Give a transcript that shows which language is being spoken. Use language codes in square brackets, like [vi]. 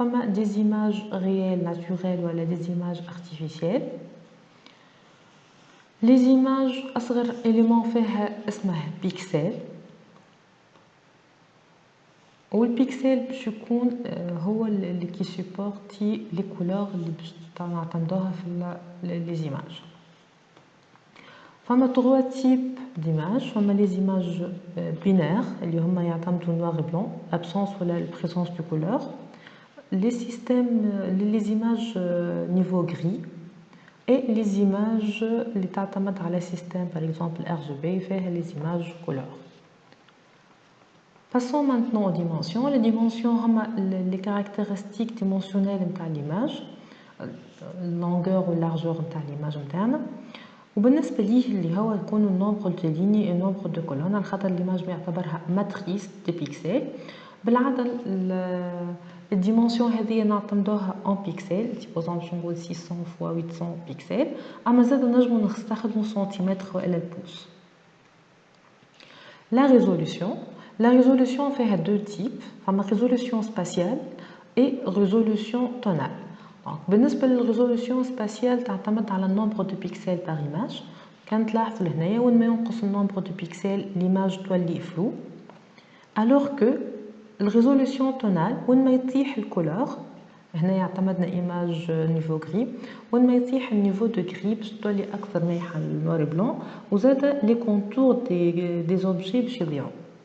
[fr] Des images réelles, naturelles ou des images artificielles. Les images, [ar] أصغر [fr] élément [ar] فيها اسمه [fr] pixel. [ar] والبيكسل باش يكون هو اللي كي سيبورتي لي كولور اللي باش نعتمدوها في لي زيماج. فما 3 تيب ديماج. فما لي زيماج بينير اللي هما يعتمدوا نوار بلون ابسونس ولا البريزونس دو كولور. لي سيستم لي زيماج نيفو غري اي لي زيماج اللي تعتمد على سيستم باغ اكزومبل ار جي بي فيها لي زيماج كولور. [fr] Passons maintenant aux dimensions. Les dimensions [ar] هما [fr] les caractéristiques dimensionnelles [ar] نتاع [fr] l'image، longueur ou largeur نتاع l'image [ar] نتاعنا. وبالنسبه ليه اللي هو يكون النومبر دو ليني النومبر دو كولون، على خاطر ليماج يعتبرها ماتريس دي بيكسل. بالعاده الديمونسيون هذه نعتمدوها اون بيكسل، سيبوزون باش نقول 600 x 800 بيكسل، اما زاد نجمو نستخدمو سنتيمتر والا البوس. لا ريزولوسيون. [fr] La résolution fait 2 types, la résolution spatiale et résolution tonale. [ar] دونك بالنسبه للريزولوسيون سباسيال تعتمد على النومبر دو بيكسل بار ايماج. كان تلاحظوا لهنايا وين ما ينقص النومبر دو بيكسل ليماج تولي فلو، الوغ كو الريزولوسيون تونال وين ما يطيح الكولور، هنا اعتمدنا ايماج نيفو غري، وين ما يطيح النيفو دو غري باش تولي اكثر مليحه النوار بلون، وزاد لي كونتور دي زوبجي باش يضيعوا.